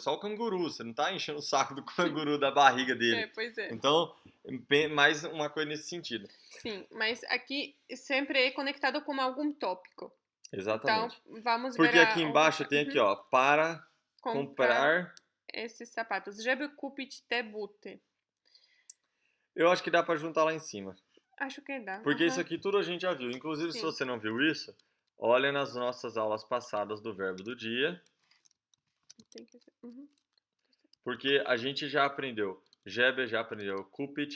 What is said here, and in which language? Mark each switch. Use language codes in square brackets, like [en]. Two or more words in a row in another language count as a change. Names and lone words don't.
[pt] Só o canguru, você não tá enchendo o saco do canguru da barriga dele. Pois é. Então, mais uma coisa nesse sentido. Sim, mas aqui sempre é conectado com algum tópico. Exatamente. Então, vamos ver Porque aqui embaixo tem aqui, ó, para comprar. Esses sapatos. [pl] Żeby kupić te buty. [pt] Eu acho que dá pra juntar lá em cima. Acho que dá. Porque isso aqui tudo a gente já viu. Inclusive, se Sim. você não viu isso, olha nas nossas aulas passadas do verbo do dia. Tem que ser. Uhum. Porque a gente já aprendeu. Żeby já aprendeu. Kupić.